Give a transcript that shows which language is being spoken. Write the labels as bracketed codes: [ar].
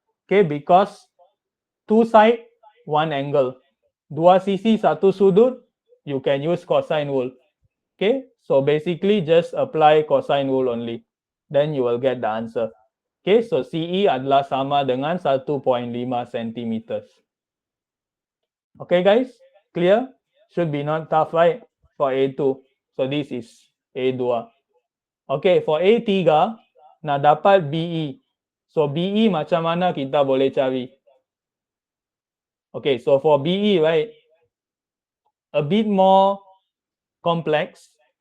[en] Okay, because two side, one angle. [ms] Dua sisi, satu sudut, [en] you can use cosine rule. Okay, so basically just apply cosine rule only. Then you will get the answer. [ms] Okay, so CE adalah sama dengan 1.5 cm. [en] Okay, guys, clear? Should be not tough, right? For A2. So this is A2. Okay, for A3, [ms] nak dapat [en] BE. [ms] So BE macam mana kita boleh cari? [en] Okay, so for BE, right, a bit more complex.